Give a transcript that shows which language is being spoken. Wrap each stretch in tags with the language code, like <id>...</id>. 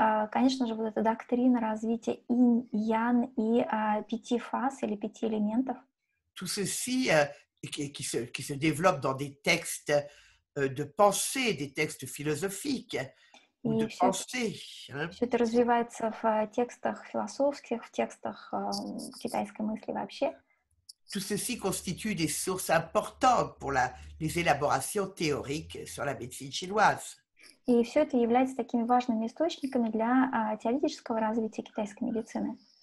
<ru>Конечно же, вот эта доктрина развития инь-ян и 5 фаз или 5 элементов.</ru> <fr>Tout ceci qui se développe dans des textes de pensée, des textes philosophiques ou de pensée.</fr> <ru>Все это развивается в текстах философских, в текстах китайской мысли вообще.</ru> <fr>Tout ceci constitue des sources importantes pour les élaborations théoriques sur la médecine chinoise.</fr> <ru>И все это является такими важными источниками для теоретического развития китайской медицины.</ru>